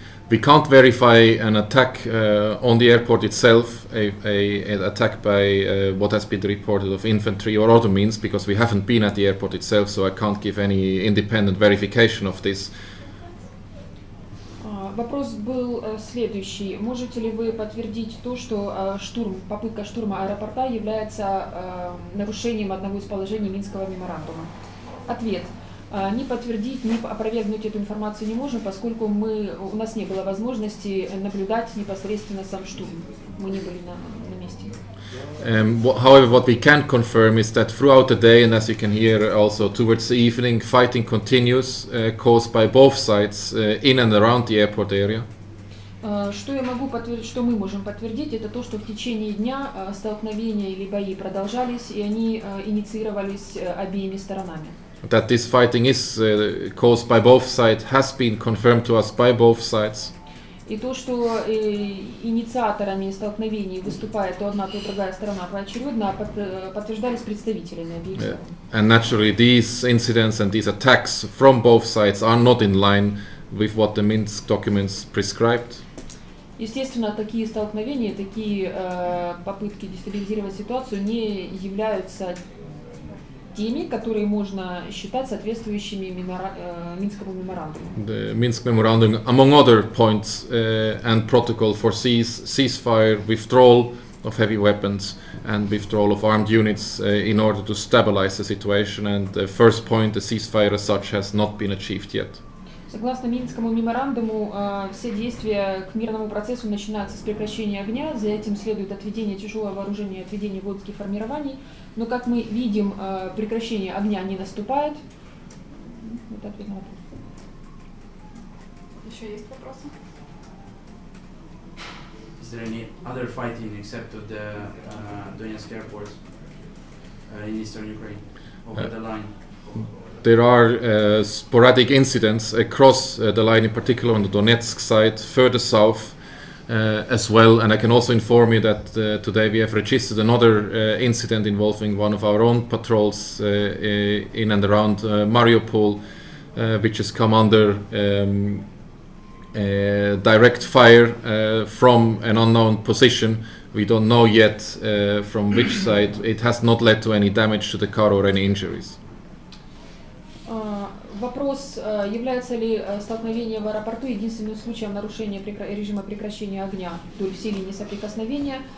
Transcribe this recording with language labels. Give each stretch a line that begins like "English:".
English: We can't verify an attack on the airport itself, an attack by what has been reported of infantry or other means, because we haven't been at the airport itself, so I can't give any independent verification of this.
Russian: Вопрос был следующий. Можете ли вы подтвердить то, что попытка штурма аэропорта является нарушением одного из положений Минского меморандума? Ответ. Ни подтвердить, ни опровергнуть эту информацию не можем, поскольку у нас не было возможности наблюдать непосредственно сам штурм. Мы не были на месте.
English: However, what we can confirm is that throughout the day, and as you can hear also towards the evening, fighting continues, caused by both sides in and around the airport area.
Russian: Что мы можем подтвердить, это то, что в течение дня столкновения или бои продолжались, и они инициировались обеими сторонами.
English: That this fighting is caused by both sides has been confirmed to us by both sides.
Russian: И то, что инициаторами столкновений выступает то одна, то другая сторона поочередно, подтверждались представителями обеих сторон.
English: And naturally, these incidents and these attacks from both sides are not in line with what the Minsk documents prescribed.
Russian: Естественно, такие столкновения, такие попытки дестабилизировать ситуацию не являются теми, которые можно считать соответствующими Минскому меморандуму.
English: The Minsk memorandum, among other points and protocol, foresees ceasefire, withdrawal of heavy weapons and withdrawal of armed units in order to stabilize the situation. And the first point, the ceasefire as such, has not been achieved yet.
Russian: Согласно Минскому меморандуму, все действия к мирному процессу начинаются с прекращения огня, за этим следует отведение тяжелого вооружения и отведение воинских формирований. Но, как мы видим, прекращение огня не наступает. Это ответ на вопрос. Еще есть вопросы?
English: Is there any other fighting except of the Donetsk airport in eastern Ukraine over the line? There are sporadic incidents across the line, in particular on the Donetsk side, further south as well. And I can also inform you that today we have registered another incident involving one of our own patrols in and around Mariupol, which has come under direct fire from an unknown position. We don't know yet from which side. It has not led to any damage to the car or any injuries.
Russian: Вопрос, является ли столкновение в аэропорту единственным случаем нарушения режима прекращения огня вдоль всей линии соприкосновения?